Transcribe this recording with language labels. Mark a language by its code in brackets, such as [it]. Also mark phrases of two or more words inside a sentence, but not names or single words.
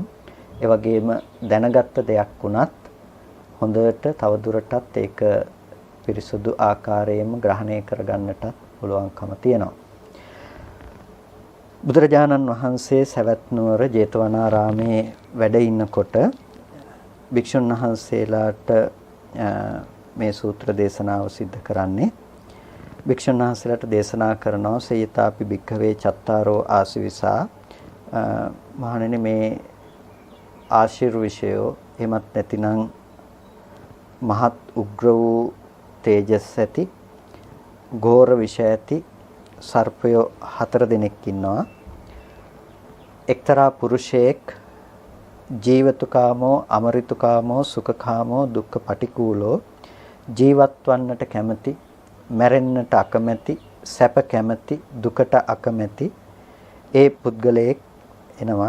[si] ඒ වගේම දැනගත්ත දෙයක් වුණත් හොඳට තවදුරටත් ඒක පිරිසුදු ආකාරයෙන්ම ග්‍රහණය කරගන්නට පුළුවන්කම තියෙනවා. බුදුරජාණන් වහන්සේ සවැත් නුවර ජේතවනාරාමේ වැඩ ඉන්නකොට භික්ෂුන් වහන්සේලාට මේ සූත්‍ර දේශනාව සිද්ධ කරන්නේ භික්ෂුන් වහන්සේලාට දේශනා කරනවා [pi] සේයතාපි භික්ඛවේ චත්තාරෝ ආසිවිසා [si] මහණෙනි මේ ආශිර්විෂයෝ එමත් නැතිනම් මහත් උග්‍ර වූ තේජස් ඇති ඝෝර විෂ ඇති සර්පයෝ 4 දෙනෙක් ඉන්නවා. එක්තරා පුරුෂයෙක් [pi] ජීවතුකාමෝ අමරිතුකාමෝ සුඛකාමෝ දුක්ඛ පටිකූලෝ [si] ජීවත් වන්නට කැමැති මැරෙන්නට අකමැති සැප කැමැති දුකට අකමැති ඒ පුද්ගලයෙක් එනවා.